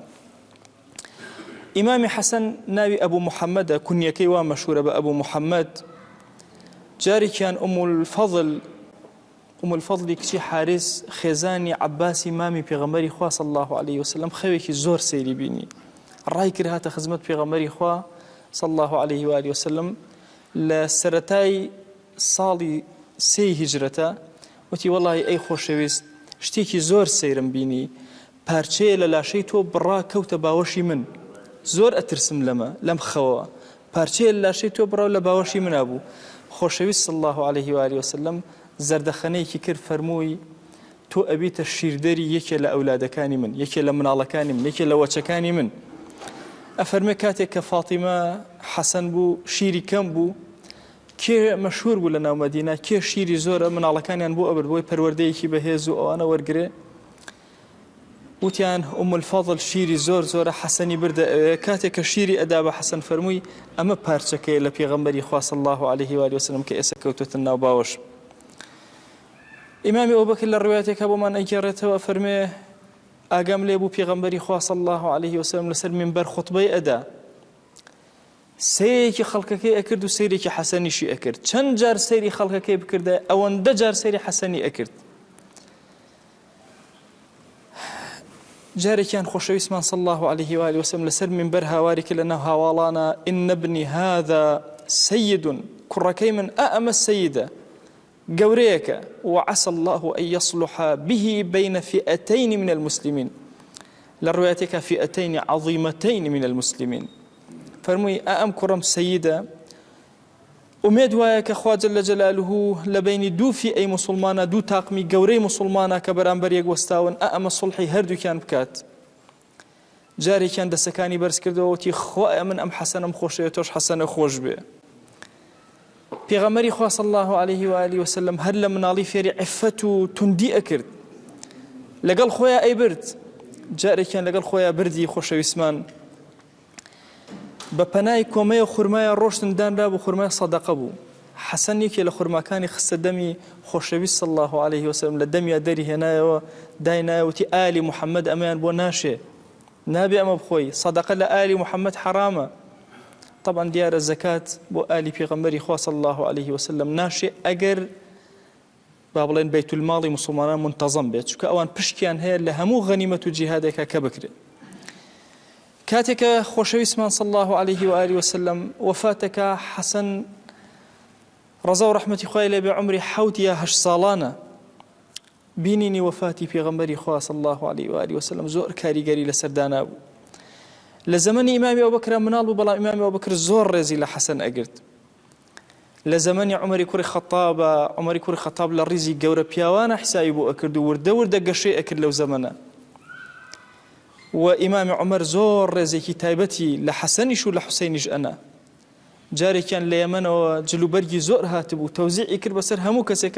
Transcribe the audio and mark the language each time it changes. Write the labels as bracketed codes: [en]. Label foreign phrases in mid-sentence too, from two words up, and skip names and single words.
[ckb] ئیمامی حەسەن ناوی ئەبوو محەممەدە، کونیەکەی وا مەشهورە بە ئەبوو محەممەد. جارێکیان ئوم الفەضلی کچی حارس خێزانی عەباسی مامی پێغەمبەری خوا [ar] صلی الله عليه وسلم [ckb] خەوێکی زۆر سەیری بینی، ڕای کرد هاتە خزمەت پێغەمبەری خوا [ar] صلى الله عليه وآله [ckb] وسلم لسرتاي صالي سي هجرته وتي والله أي خوشويست شتێکی زۆر سەیرم بینی پارچەیە لە لاشەی تۆ بڕا کەوتە باوەشی من زۆر ئەترسم لەم خەوە پارچەیە لە لاشەی تۆ بڕا لە باوەشی منا بوو خۆشەویست [ar] صلی الله عليه وآله وسلم [ckb] زەردەخەنەیەکی کرد فەرمووی تۆ ئەبیتە شیردەری یەکێ لە ئەولادەکانی من یەکێ لە مناڵەکانی من یەکێ لە وەچەکانی من ئەفەرمێ کاتێک کە فاتیمە حەسەن بوو شیری کەم بوو کێ مەشهور بوو لە ناو مەدینە کێ شیری زۆرە مناڵەکانیان بۆ ئەبرد بۆی پەروەردەیەکی بەهێز و ئەوانە وەرگرێ وتیان ئوم الفەضل شیری زۆرە حەسەنی بردە کاتێک کە شیری ئەدا بە حەسەن فەرمووی ئەمە پارچەکەیە لە پێغەمبەری خوا [ar] صلی الله عليه وآله وسلم [ckb] کە ئێستا کەوتوتە ناو باوەش ئیمامی ئەبوبەکر لە ڕوایەتێکە بۆمان ئەگێڕێتەوە فەرمێ ئاگام لێ بوو پێغەمبەری خوا [ar] صلی الله عليه وسلم [ckb] لەسەر منبەر خوتبەی ئەدا سەیرێکی خەڵکەکەی ئەکرد و سەیرێکی حەسەنیشی ئەکرد چەند جار سەیری خەڵکەکەی بکردە ئەوەندە جار سەیری حەسەنی ئەکرد جارێکیان خۆشەویستمان [ar] صلی الله عليه وآله وسلم [ckb] لەسەر منبەر هاواری کرد لەناو هاواڵانە [ar] ئین ابنی هذا سەید [ckb] کوڕەکەی من ئەمە سەیدە گەورەیەکە [ar] وعسى الله أن يصلح به بين فئتين من المسلمين للرواياتك فئتين عظيمتين من المسلمين [ckb] فرمووی ئەم کوڕم سەیدە ئومێد وایە کە خوا [ar] جەل جەلالوه [ckb] لە بینی دوو فئەی موسڵمانە دوو تاقمی گەورەی موسڵمانە کە بەرامبەر یەک وەستاون ئەمە سڵحی هەردووکیان بکات جارێکیان دەسەکانی بەرز کردەوە وتی خوایە من ئەم حەسەنم خۆشەوێت تۆش حەسەنە خۆش بێ پێغەمبەری خوا [ar] صلی الله عليه وآله وسلم [ckb] هەر لە مناڵی فێری عیفەت و توندی ئەکرد لەگەڵ خۆیان ئەیبرد جارێکیان لەگەڵ خۆیان بردی خۆشەویستمان بە پەنای کۆمەیە خورمایە ڕۆشتن دانرا بوو خورمای سەدەقە بوو حەسەن یەکێ لە خورماکانی خستە دەمی خۆشەویست [ar] صلی الله عليه وسلم [ckb] لە دەمیا دەری هێنایەوە داینایەوتی ئالی محەممەد ئەمەیان بۆ ناشێ نابێ ئەمە بخۆی سەدەقە لە ئالی محەممەد حرامە طبعا دیارە زەکات بۆ ئالی پێغەمبەری خوا [ar] صلی الله عليه وسلم [ckb] ناشێ ئەگەر با بڵێن بەیت الماڵی موسڵمانان منتەزەم بێت چونکە ئەوان پشتیان هەیە لە هەموو غەنیمەت و جیهادێکە کە بکرێت کاتێکە خۆشەویستمان [ar] صلی الله عليه وآله وسلم [ckb] وفاتەکە حەسەن ڕەزا و ڕەحمەتی خوای لێ بێ عمری 7 یا 8 ساڵانە بینینی وفاتی پێغەمبەری خوا [ar] صلی الله عليه وآله وسلم [ckb] زۆر کاریگەری لەسەر دانا بوو لە زەمەنی ئیمامی ئەبوبەکر مناڵ بوو بەڵام ئیمامی ئەبوبەکر زۆر ڕێزی لە حەسەن ئەگرت لە زەمەنی عومەری کوڕی خەتاب لە ڕیزی گەورە پیاوانە حسابی بۆ ئەکرد و وردە گەشەی ئەکرد لەو زەمەنە و ئیمامی عومەر زۆر ڕێزێکی تایبەتی لە حەسەنیش و لە حوسەینیش ئەنا جارێکیان لە یەمەنەوە جلوبەرگی زۆر هاتبوو تەوزیعی کرد بەسەر هەموو کەسێکە